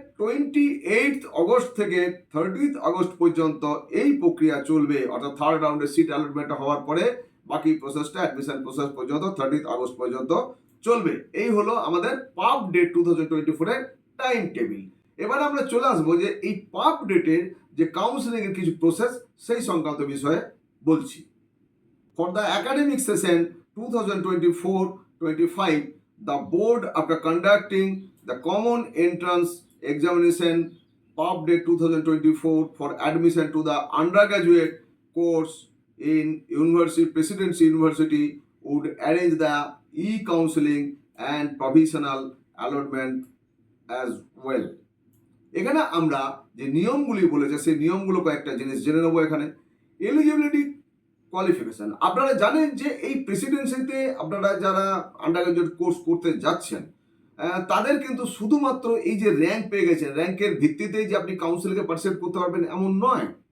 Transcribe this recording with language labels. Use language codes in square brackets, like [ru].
[bn] 28 August থেকে 30 August পর্যন্ত এই প্রক্রিয়া চলবে, অর্থাৎ থার্ড রাউন্ডে সিট অ্যালটমেন্ট হওয়ার পরে বাকি প্রসেসটা অ্যাডমিশন প্রসেস পর্যন্ত 30 আগস্ট পর্যন্ত চলবে। এই হলো আমাদের পাব ডেট 2024 এর টাইম টেবিল। এবার আমরা চলে আসবো যে এই পাব ডেটের যে কাউন্সিলিং এর কিছু প্রসেস সেই সংক্রান্ত বিষয়ে বলছি। [en] For the academic session 2024-25, the board, after conducting the common entrance examination PUB date 2024 for admission to the undergraduate course in Presidency University, would arrange the e-counseling and provisional allotment as well. [bn] এখানে আমরা যে নিয়মগুলি বলেছে সেই নিয়মগুলো কয়েকটা জিনিস জেনে নেবো। এখানে এলিজিবিলিটি কোয়ালিফিকেশন, আপনারা জানেন যে এই প্রেসিডেন্সিতে আপনারা যারা আন্ডারগ্রাজুয়েট কোর্স করতে যাচ্ছেন তাদের কিন্তু শুধুমাত্র এই যে র্যাঙ্ক পেয়ে গেছেন, র্যাঙ্কের ভিত্তিতেই যে আপনি কাউন্সিলকে পার্সেপ্ট করতে পারবেন এমন নয়।